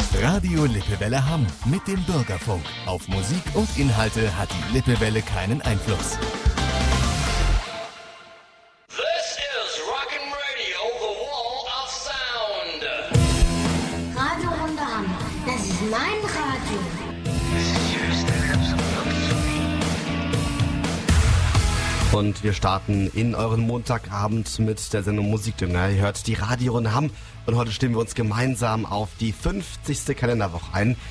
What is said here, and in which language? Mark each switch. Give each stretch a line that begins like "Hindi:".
German: Radio Lippewelle Hamm mit dem Bürgerfunk. Auf Musik und Inhalte hat die Lippewelle keinen Einfluss.
English: This is Rock'n Radio, the Wall of Sound.
German: Radio Runde Hamm, das ist mein Radio. Und wir starten in euren Montagabend mit der Sendung Musikdünger. Ihr hört die Radiorunde Hamm und heute stimmen wir uns gemeinsam auf die 50. Kalenderwoche ein.